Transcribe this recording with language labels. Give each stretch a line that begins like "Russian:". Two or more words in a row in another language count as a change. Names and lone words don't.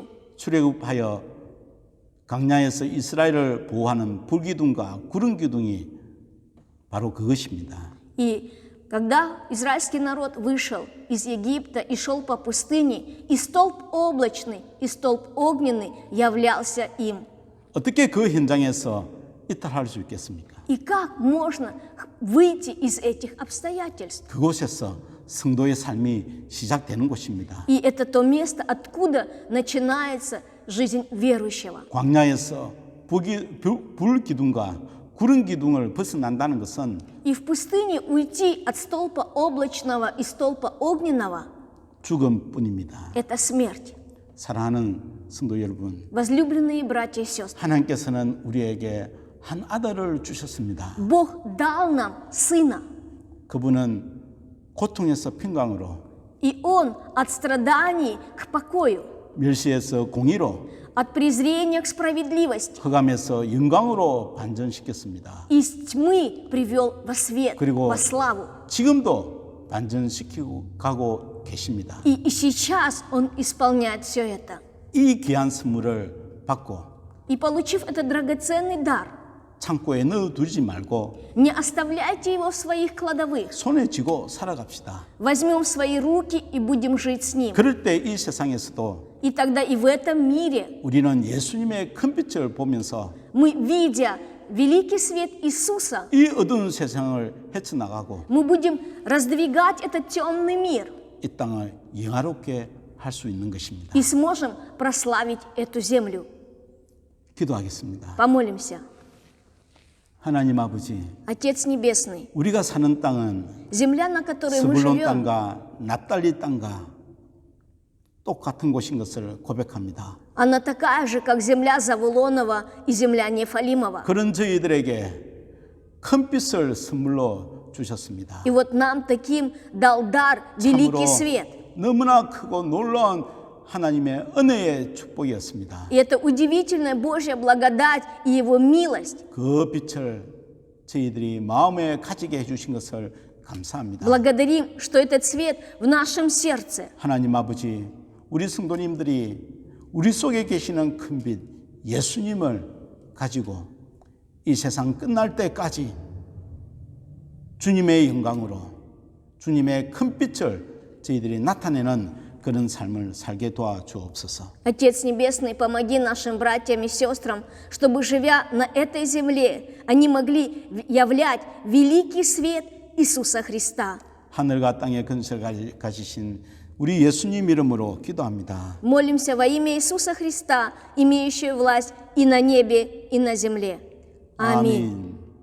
Korean: 출애굽하여 광야에서 이스라엘을 보호하는 불기둥과 구름 기둥이 바로 그것입니다.
Russian: И когда израильский народ вышел из Египта и шел по пустыне, и столб облачный, и столб огненный являлся им.
Korean: 어떻게 그 현장에서 이탈할 수 있겠습니까?
Russian: И как можно выйти из этих обстоятельств?
Korean: 그곳에서 성도의 삶이 시작되는 곳입니다.
Russian: И это то место, откуда начинается жизнь верующего.
Korean: 광야에서 불기둥과 구름 기둥을 벗어난다는 것은
Russian: И в пустыне уйти от столпа облачного и столпа огненного
Korean: 죽음뿐입니다.
Russian: – это смерть.
Korean: 사랑하는 성도 여러분,
Russian: Возлюбленные братья и сестры,
Korean: 하나님께서는 우리에게 한 아들을 주셨습니다.
Russian: Бог дал нам Сына,
Korean: 그분은 고통에서 평강으로,
Russian: и Он от страданий к покою,
Korean: 멸시에서 공의로,
Russian: от презрения к справедливости,
Korean: 흑암에서 영광으로 반전시켰습니다.
Russian: из тьмы привел во свет,
Korean: 그리고
Russian: во славу.
Korean: 지금도 반전시키고 가고 계십니다.
Russian: И сейчас Он исполняет все это.
Korean: 이 귀한 선물을 받고
Russian: И получив этот драгоценный дар,
Korean: 창고에 넣어두지 말고
Russian: не оставляйте его в своих кладовых.
Korean: 손에 쥐고 살아갑시다.
Russian: Возьмем в свои руки и будем жить с Ним.
Korean: 그럴 때 이 세상에서도
Russian: И тогда и в этом мире
Korean: 우리는 예수님의 큰 빛을 보면서
Russian: мы, видя великий свет Иисуса,
Korean: 이 어두운 세상을 헤쳐나가고
Russian: мы будем раздвигать этот темный мир
Korean: 이 땅을 영화롭게 할 수 있는 것입니다.
Russian: и сможем прославить эту землю.
Korean: 기도하겠습니다.
Russian: Помолимся.
Korean: 하나님 아버지,
Russian: Отец Небесный,
Korean: 우리가 사는 땅은
Russian: земля, на которой мы
Korean: 스불론
Russian: живем,
Korean: 땅과 납달리 땅과 똑같은 곳인 것을 고백합니다.
Russian: она такая же, как земля Завулонова и земля Нефалимова.
Korean: 그런 저희들에게 큰 빛을 선물로 주셨습니다.
Russian: И вот нам таким дал дар великий свет.
Korean: 너무나 크고 놀라운 하나님의 은혜의 축복이었습니다.
Russian: И это удивительная Божья благодать и Его милость.
Korean: 그 빛을 저희들이 마음에 가지게 해주신 것을 감사합니다.
Russian: Благодарим, что этот свет в нашем сердце.
Korean: 하나님 아버지, 우리 성도님들이 우리 속에 계시는 큰 빛 예수님을 가지고 이 세상 끝날 때까지 주님의 영광으로 주님의 큰 빛을 저희들이 나타내는 그런 삶을 살게 도와주옵소서.
Russian: Отец Небесный, помоги нашим братьям и сестрам, чтобы, живя на этой земле, они могли являть великий свет Иисуса Христа.
Korean: 하늘과 땅의 근세를 가지신 우리 예수님 이름으로 기도합니다.
Russian: Молимся во имя Иисуса Христа, имеющего власть и на небе, и на земле. Аминь.
Korean: 아멘.